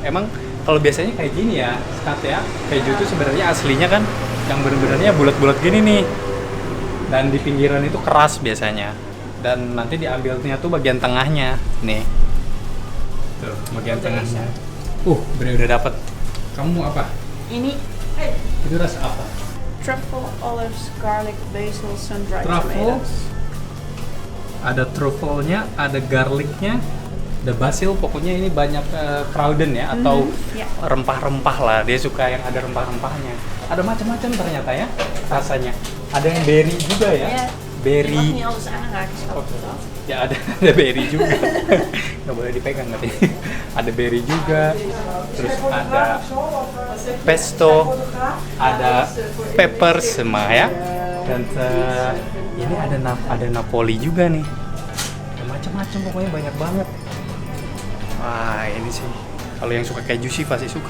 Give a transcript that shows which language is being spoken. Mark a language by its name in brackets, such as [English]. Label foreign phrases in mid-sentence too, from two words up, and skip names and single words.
[Indonesian] Emang kalau biasanya kayak gini ya, Skat ya. Keju itu sebenarnya aslinya kan yang bener-benernya bulat-bulat gini nih. Dan di pinggiran itu keras biasanya. Dan nanti diambilnya tuh bagian tengahnya. Nih. Tuh, bagian tengahnya. Udah dapet. Kamu apa? Ini Itu rasa apa? [English] truffle, olives, garlic, basil, sun-dried Truffle, tomatoes. [Indonesian] ada truffle-nya, ada garlic-nya, ada basil, pokoknya ini banyak Kruiden ya, atau ya. rempah-rempah lah. Dia suka yang ada rempah-rempahnya. Ada macam-macam ternyata ya rasanya. Ada yang berry juga ya. [Dutch] Ja, je mag [Indonesian] Berry. [Dutch] niet alles aanraken, schat. Dat. [Indonesian] Ya ada berry juga. Nggak boleh dipegang nanti. Ada berry juga. Terus ada pesto, ada pepper semua ya. Dan ini ada Napoli juga nih. Ada macam-macam pokoknya banyak banget. Wah, ini sih kalau yang suka keju sih pasti suka.